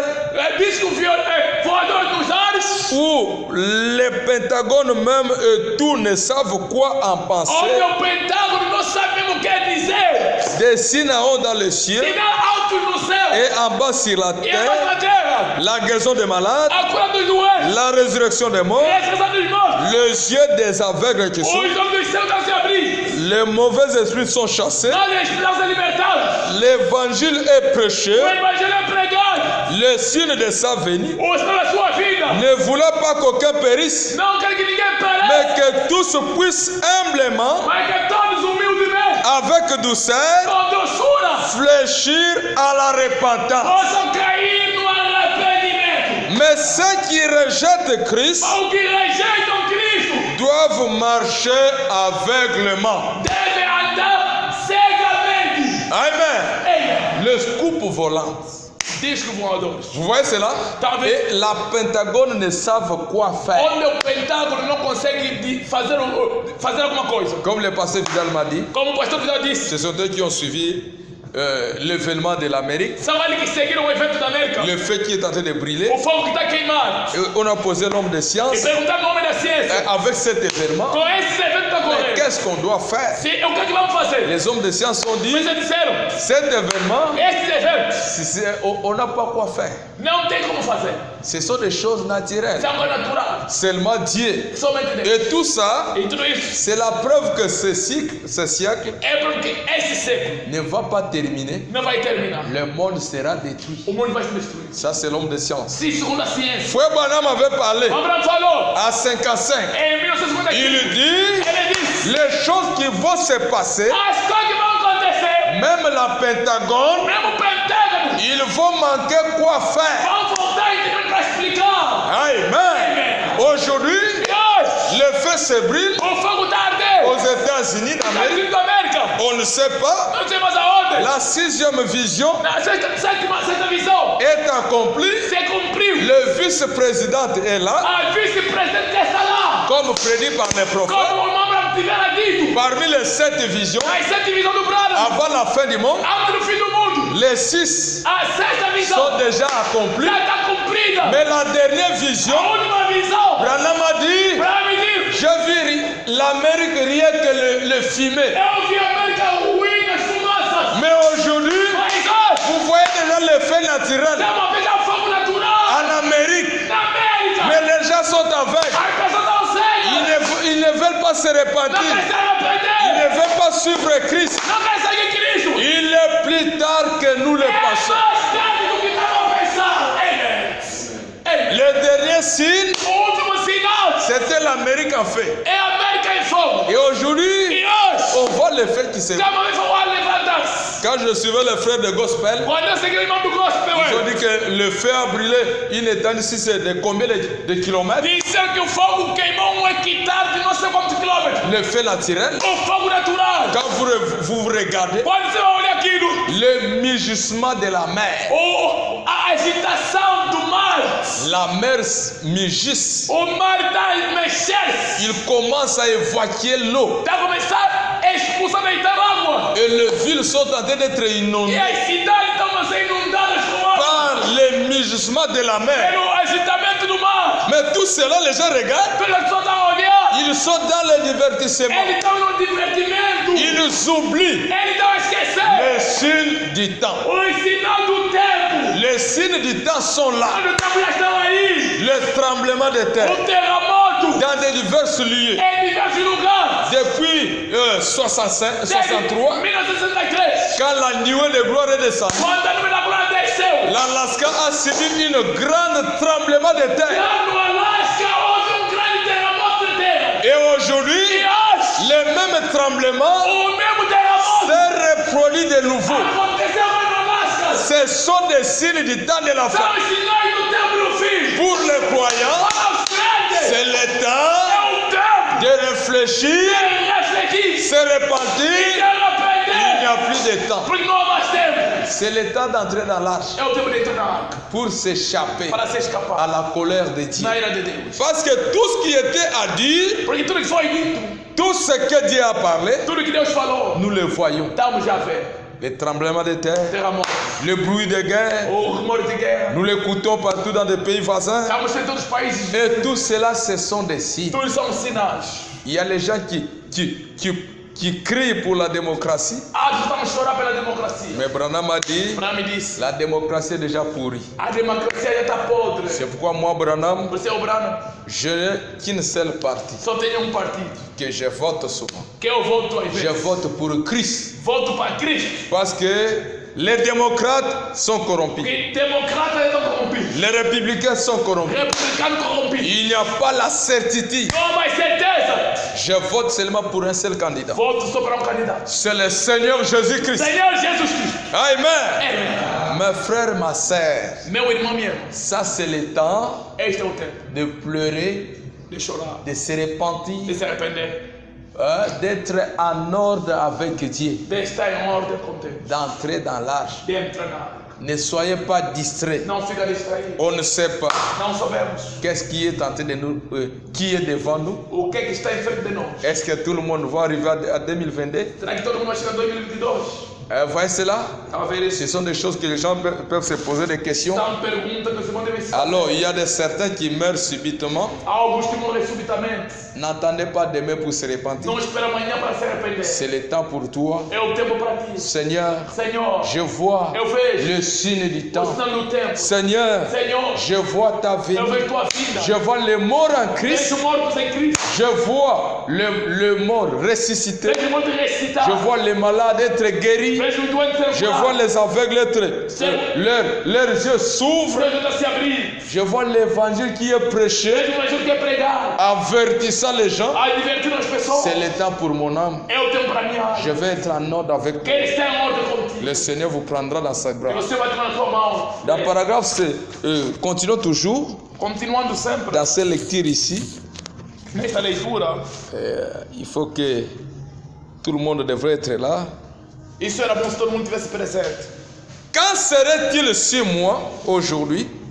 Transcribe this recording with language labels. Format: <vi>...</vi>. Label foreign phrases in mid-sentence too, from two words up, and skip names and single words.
<pt>Disco voador nos ares,</pt> <fr>où les pentagones même et tout ne savent quoi en penser.</fr> <pt>onde o Pentágono não sabe mesmo o que dizer.</pt> <fr>Des signes en haut dans le ciel</fr> <pt>Sinal alto no céu</pt> <fr>et en bas sur la</fr> <pt>e embaixo</pt> <fr>terre.</fr> <pt>da terra.</pt> <fr>La guérison des malades,</fr> <pt>A cura dos doentes,</pt> <fr>la résurrection des morts,</fr> <pt>a ressurreição dos mortos.</pt> <fr>les yeux des aveugles qui</fr> <pt>Os</pt> <fr>sont,</fr> <pt>olhos dos céus estão se abrir.</pt> <fr>les mauvais esprits sont chassés,</fr> <pt>Nós estamos libertados.</pt> <fr>l'évangile est prêché,</fr> <pt>O evangelho é pregado.</pt> <fr>le signe de sa venue,</fr> <pt>O sinal da sua vida.</pt> <fr>ne voulant pas qu'aucun périsse,</fr> <pt>Não quer que ninguém pereça,</pt> <fr>mais que tous puissent humblement,</fr> <pt>mas que todos humildemente,</pt> <fr>avec douceur,</fr> <pt>com doçura,</pt> <fr>fléchir à la repentance.</fr> <pt>possam cair no arrependimento.</pt> <fr>Mais ceux qui rejettent Christ</fr> <pt>Ou que rejeitam Cristo</pt> <fr>doivent marcher aveuglement.</fr> <pt>devem andar cegamente.</pt> <fr>Amen.</fr> <pt>Ei,</pt> <fr>Le scoop volant.</fr> <pt>disco voadores.</pt> <fr>Vous voyez cela?</fr> <pt>Talvez.</pt> <fr>Et la Pentagone ne savent quoi faire.</fr> <pt>Onde o Pentágono não consegue fazer alguma coisa.</pt> <fr>Comme le pasteur Vidal m'a dit,</fr> <pt>Como o pastor Vidal disse,</pt> <fr>ce sont eux qui ont suivi l'événement de l'Amérique,</fr> <pt>são eles que seguiram o evento da América.</pt> <fr>le feu qui est en train de brûler.</fr> <pt>O fogo que está queimado.</pt> <fr>Et on a posé l'homme de</fr> <pt>E</pt> <fr>science</fr> <pt>perguntaram no homem da ciência,</pt> <fr>avec cet événement.</fr> <pt>com esse evento está</pt> <fr>Mais</fr> <pt>correndo,</pt> <fr>qu'est-ce qu'on doit faire?</fr> <pt>o que vamos fazer?</pt> <fr>Les hommes de science ont dit,</fr> <pt>Mas eles disseram,</pt> <fr>cet événement,</fr> <pt>esses eventos</pt> <fr>on n'a pas quoi faire.</fr> <pt>não tem como fazer.</pt> <fr>Ce sont des choses naturelles.</fr> <pt>Isso é coisa natural.</pt> <fr>Seulement Dieu.</fr> <pt>Somente Deus.</pt> <fr>Et tout ça,</fr> <pt>E tudo isso</pt> <fr>c'est la preuve que ce siècle</fr> <pt>é porque esse século</pt> <fr>ne va pas terminer.</fr> <pt>não vai terminar.</pt> <fr>Le monde sera détruit.</fr> <pt>O mundo vai se destruir.</pt> <fr>Ça, c'est l'homme de science.</fr> <pt>Se segundo a ciência,</pt> <fr>Frère Branham avait parlé</fr> <pt>Abraão falou</pt> <fr>à 55.</fr> <pt>em 1955,</pt> <fr>Il dit,</fr> <pt>ele disse,</pt> <fr>les choses qui vont se passer,</fr> <pt>as coisas que vão acontecer,</pt> <fr>même la Pentagone,</fr> <pt>mesmo o Pentágono,</pt> <fr>ils vont manquer quoi faire.</fr> <pt>vão voltar e ter para explicar.</pt> <fr>Amen. Aujourd'hui,</fr> <pt>E hoje,</pt> <fr>le feu se brûle</fr> <pt>o fogo está ardendo.</pt> <fr>aux États-Unis</fr> <pt>Nos Estados</pt> <fr>d'Amérique.</fr> <pt>Unidos da América,</pt> <fr>On ne sait pas.</fr> <pt>não sei mais aonde.</pt> <fr>La sixième vision</fr> <pt>Na sexta visão</pt> <fr>est accomplie.</fr> <pt>se cumpriu.</pt> <fr>Le vice-président est là,</fr> <pt>A vice-presidente está lá.</pt> <fr>comme prédit par les prophètes.</fr> <pt>Como o Abraão tivera dito,</pt> <fr>Parmi les 7 visions,</fr> <pt>as 7 visões do Brado,</pt> <fr>avant la fin du monde,</fr> <pt>antes do fim do mundo,</pt> <fr>les 6</fr> <pt>a sexta visão</pt> <fr>sont déjà accomplis.</fr> <pt>já está cumprida.</pt> <fr>Mais la dernière vision,</fr> <pt>A última visão,</pt> <fr>Branham a dit,</fr> <pt>para me dizer,</pt> <fr>j'ai vu l'Amérique rien que le fumer.</fr> <pt>eu vi a América ruim nas fumaças.</pt> <fr>Mais aujourd'hui,</fr> <pt>Mas hoje,</pt> <fr>vous voyez déjà le feu naturel</fr> <pt>é uma vez a fogo natural</pt> <fr>en Amérique.</fr> <pt>na América.</pt> <fr>Mais les gens sont aveugles.</fr> <pt>As pessoas estão cegas,</pt> <fr>Ils ne veulent pas se</fr> <pt>não</pt> <fr>repentir.</fr> <pt>querem se</pt> <fr>Ils</fr> <pt>arrepender,</pt> <fr>ne veulent pas suivre Christ.</fr> <pt>não querem seguir Cristo.</pt> <fr>Il est plus tard que nous le</fr> <pt>É mais</pt> <fr>pensons.</fr> <pt>tarde do que estavam pensando. Ei,</pt> <fr>Le dernier signe,</fr> <pt>o último sinal</pt> <fr>c'était l'Amérique en fait.</fr> <pt>é a América em fogo.</pt> <fr>Et aujourd'hui,</fr> <pt>E hoje,</pt> <fr>on voit le fait qui se</fr> <pt>estamos a ver fogo a levantar-se.</pt> <fr>Quand je suivais les frères de gospel,</fr> <pt>Quando eu segui o irmão do gospel,</pt> <fr>ils ont dit que le feu a brûlé une étendue, si c'est de combien de kilomètres?</fr> <pt>disseram que o fogo queimou hectare de não sei quantos quilômetros.</pt> <fr>Le feu naturel.</fr> <pt>O fogo natural.</pt> <fr>Quand vous regardez,</fr> <pt>Quando você vai olhar aquilo,</pt> <fr>le mugissement de la mer.</fr> <pt>a agitação do mar,</pt> <fr>La mer mugisse.</fr> <pt>o mar está mexendo-se,</pt> <fr>Il commence à évacuer l'eau.</fr> <pt>está a começar a expulsar, deitar água.</pt> <fr>Et les villes sont en train d'être</fr> <pt>E</pt> <fr>inondées</fr> <pt>as cidades estão a ser inundadas com água</pt> <fr>par le mugissement de la mer.</fr> <pt>pelo agitamento do mar.</pt> <fr>Mais tout cela, les gens regardent.</fr> <pt>Pelas pessoas estão a olhar,</pt> <fr>Ils sont dans le divertissement.</fr> <pt>eles estão no divertimento,</pt> <fr>Ils oublient</fr> <pt>eles estão a esquecer</pt> <fr>les signes du temps.</fr> <pt>os sinais do tempo.</pt> <fr>Les signes du temps sont là.</fr> <pt>Quando o tempo já estão aí,</pt> <fr>Le tremblement de terre</fr> <pt>o terremoto</pt> <fr>dans des divers lieux.</fr> <pt>em diversos lugares.</pt> <fr>Depuis 63, 1963, quand la nuée de gloire est descendue,</fr> <pt>quando a nuvem da glória desceu,</pt> <fr>l'Alaska a subi une grande tremblement de terre.</fr> <pt>lá no Alasca houve grande terremoto de terra.</pt> <fr>Et aujourd'hui,</fr> <pt>E hoje,</pt> <fr>le même tremblement</fr> <pt>o mesmo terremoto</pt> <fr>s'est reproduit vie de nouveau.</fr> <pt>Aconteceu mais não lasca.</pt> <fr>Ce sont des signes du temps de la fin.</fr> <pt>São os sinais do tempo do fim.</pt> <fr>Pour les croyants,</fr> <pt>Para os crentes.</pt> <fr>c'est le temps</fr> <pt>É o tempo</pt> <fr>de réfléchir,</fr> <pt>de refletir.</pt> <fr>se repentir.</fr> <pt>Se</pt> <fr>Il n'y</fr> <pt>arrepender.</pt> <fr>a plus de temps.</fr> <pt>Porque não há mais tempo.</pt> <fr>C'est le temps d'entrer dans l'arche</fr> <pt>É o tempo de entrar na arca.</pt> <fr>pour s'échapper</fr> <pt>Para se</pt> <fr>à</fr> <pt>escapar</pt> <fr>la colère de Dieu.</fr> <pt>na ira de Deus.</pt> <fr>Parce que tout ce qui était à dire,</fr> <pt>Porque tudo que foi dito,</pt> <fr>tout ce que Dieu a parlé,</fr> <pt>tudo que Deus falou,</pt> <fr>nous le voyons.</fr> <pt>estamos já vendo.</pt> <fr>Les tremblements de terre,</fr> <pt>Terremoto,</pt> <fr>le bruit de guerre,</fr> <pt>o rumor de guerra.</pt> <fr>nous l'écoutons partout dans des pays voisins.</fr> <pt>Estamos em todos os países.</pt> <fr>Et tout cela, ce sont des signes.</fr> <pt>Tudo são sinais.</pt> <fr>Il y a les gens qui crient pour la démocratie.</fr> <pt>Ah, estamos a chorar pela democracia.</pt> <fr>Mais Branham a dit,</fr> <pt>Branham me disse,</pt> <fr>la démocratie est déjà pourrie.</fr> <pt>a democracia já está podre.</pt> <fr>C'est pourquoi moi, Branham,</fr> <pt>Você é o Branham,</pt> <fr>je n'ai qu'une seule partie</fr> <pt>só tem partido.</pt> <fr>que je vote souvent.</fr> <pt>Que eu volto a</pt> <fr>Je</fr> <pt>ver.</pt> <fr>vote pour Christ.</fr> <pt>Volto para Cristo.</pt> <fr>Parce que les démocrates sont corrompus.</fr> <pt>Porque democrata já estão corrompidos.</pt> <fr>Les républicains sont corrompus.</fr> <pt>Republicano corrompido.</pt> <fr>Il n'y a pas la certitude.</fr> <pt>Não há mais certeza.</pt> <fr>Je vote seulement pour un seul candidat.</fr> <pt>Volto só para candidato.</pt> <fr>C'est le Seigneur Jésus-Christ.</fr> <pt>Senhor Jesus Cristo.</pt> <fr>Amen.</fr> <pt>É.</pt> <fr>Mes frères, ma sœur,</fr> <pt>Meu irmão me ama.</pt> <fr>ça c'est le temps</fr> <pt>Este é o tempo</pt> <fr>de pleurer,</fr> <pt>de chorar,</pt> <fr>de se</fr> <pt>de</pt> <fr>repentir,</fr> <pt>se arrepender,</pt> <fr>d'être en ordre avec Dieu,</fr> <pt>de estar em ordem com Deus,</pt> <fr>d'entrer dans l'arche.</fr> <pt>de entrar na arca.</pt> <fr>Ne soyez pas distraits.</fr> <pt>Não fica distraído.</pt> <fr>On ne sait pas</fr> <pt>Não sabemos</pt> <fr>qu'est-ce qui est en train de nous, qui est devant nous.</fr> <pt>o que está em frente de nós.</pt> <fr>Est-ce que tout le monde va arriver à 2022?</fr> <pt>Será que todo mundo vai chegar em 2022?</pt> <fr>Voyez cela?</fr> <pt>Estava a ver isso?</pt> <fr>Ce sont des choses que les gens peuvent se poser des questions.</fr> <pt>São perguntas que você pode ver.</pt> <fr>Alors, il y a des certains qui meurent subitement.</fr> <pt>Há alguns que morrem subitamente.</pt> <fr>N'attendez pas demain pour se repentir.</fr> <pt>Não espera amanhã para se arrepender.</pt> <fr>C'est le temps pour toi.</fr> <pt>É o tempo para ti.</pt> <fr>Seigneur,</fr> <pt>Senhor,</pt> <fr>je vois</fr> <pt>eu vejo</pt> <fr>le signe du</fr> <pt>o</pt> <fr>temps.</fr> <pt>sinal do tempo.</pt> <fr>Seigneur,</fr> <pt>Senhor,</pt> <fr>je vois ta vie.</fr> <pt>eu vejo tua vida.</pt> <fr>Je vois les morts en Christ.</fr> <pt>Vejo mortos em Cristo.</pt> <fr>Je vois le mort ressuscité.</fr> <pt>Vejo mortos ressuscitar.</pt> <fr>Je vois les malades être guéris.</fr> <pt>Vejo o doente ser</pt> <fr>Je vois les aveugles être. Leurs yeux s'ouvrent.</fr> <pt>Vejo a se abrir.</pt> <fr>Je vois l'évangile qui est prêché,</fr> <pt>Vejo o evangelho que é pregado.</pt> <fr>avertissant les gens.</fr> <pt>A divertir as pessoas.</pt> <fr>C'est le temps pour mon âme.</fr> <pt>É o tempo para minha alma.</pt> <fr>Je vais être en ordre avec toi.</fr> <pt>Que ele está em ordem contigo.</pt> <fr>Le Seigneur vous prendra dans sa</fr> <pt>E</pt> <fr>grâce.</fr> <pt>você vai tomar na tua mão.</pt> <fr>Dans le paragraphe, continuons toujours</fr> <pt>Continuando sempre</pt> <fr>dans cette lecture ici.</fr> <pt>nesta leitura.</pt> <fr>Il faut que tout le monde devrait être là.</fr> <pt>Isso era bom se todo mundo tivesse presente.</pt> <fr>Quand serait-il sur moi aujourd'hui?</fr>